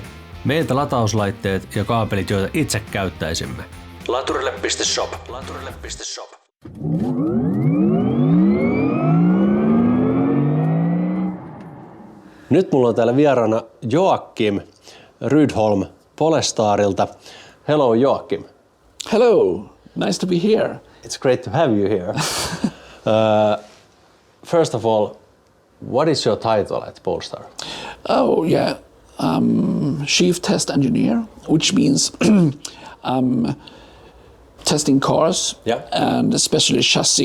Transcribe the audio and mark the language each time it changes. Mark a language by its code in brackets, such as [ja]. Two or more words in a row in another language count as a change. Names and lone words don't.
[fi] Meiltä latauslaitteet ja kaapelit, joita itse käyttäisimme. Laturille.shop. Laturille.shop. Nyt mulla on täällä vieraana Joakim Rydholm Polestarilta. [en] Hello Joakim. Hello, nice to be here. It's great to have you here. First of all, what is your title at Polestar? Oh yeah, I'm Chief Test Engineer, which means I'm testing cars and especially chassis.